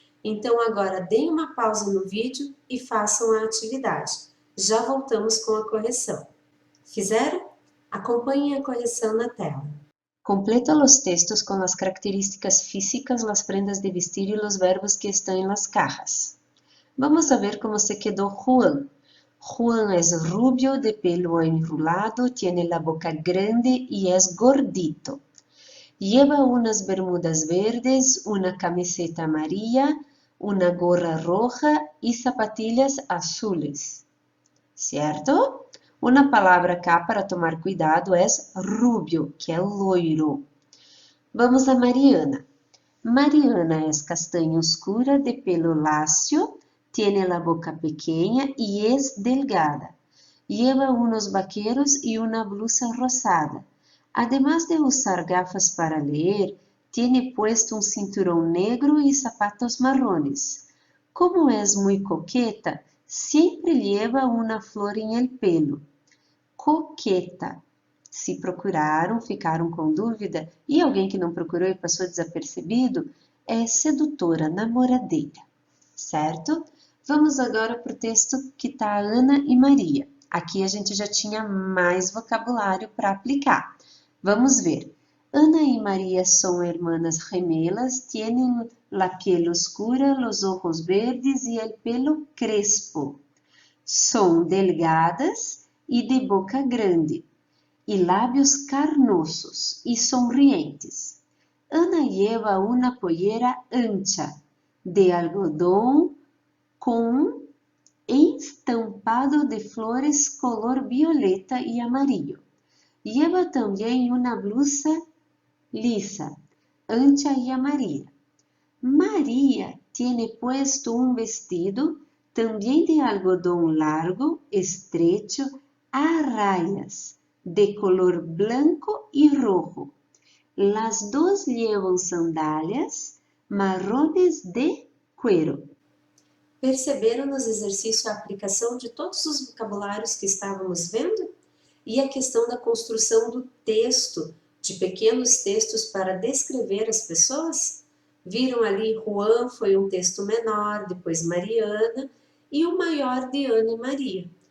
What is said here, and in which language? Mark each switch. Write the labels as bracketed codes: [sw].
[pt] Então agora deem uma pausa no vídeo e façam a atividade. Já voltamos com a correção. Fizeram? Acompanhem a correção na tela. Completa os textos com as características físicas, as prendas de vestir e os verbos que estão em [es] las cajas. Vamos a ver como se quedó Juan. Juan es rubio, de pelo enrulado, tiene la boca grande y es gordito. Lleva unas bermudas verdes, una camiseta amarilla, una gorra roja y zapatillas azules, ¿cierto? Una palabra acá para tomar cuidado es rubio, [pt] que é loiro. [es] Vamos a Mariana. Mariana es castaña oscura de pelo lacio, tiene la boca pequeña y es delgada. Lleva unos vaqueros y una blusa rosada. Además de usar gafas para leer, tiene puesto un cinturón negro y zapatos marrones. Como es muy coqueta, siempre lleva una flor en el pelo. Coqueta. [pt] Se procuraram, ficaram com dúvida, e alguém que não procurou e passou desapercebido, é sedutora, namoradeira, certo? Vamos agora para o texto que está Ana e Maria. Aqui a gente já tinha mais vocabulário para aplicar. Vamos ver. [es] Ana y María son hermanas gemelas, tienen la piel oscura, los ojos verdes y el pelo crespo. Son delgadas y de boca grande, y labios carnosos y sonrientes. Ana lleva una pollera ancha de algodón con estampado de flores color violeta y amarillo. Lleva también una blusa lisa, ancha y amarilla. María tiene puesto un vestido también de algodón largo, estrecho, a rayas, de color blanco y rojo. Las dos llevan sandalias marrones de cuero. [pt] Perceberam nos exercícios a aplicação de todos os vocabulários que estávamos vendo? E a questão da construção do texto, de pequenos textos para descrever as pessoas? Viram ali, Juan foi um texto menor, depois Mariana, e o maior de Ana e Maria.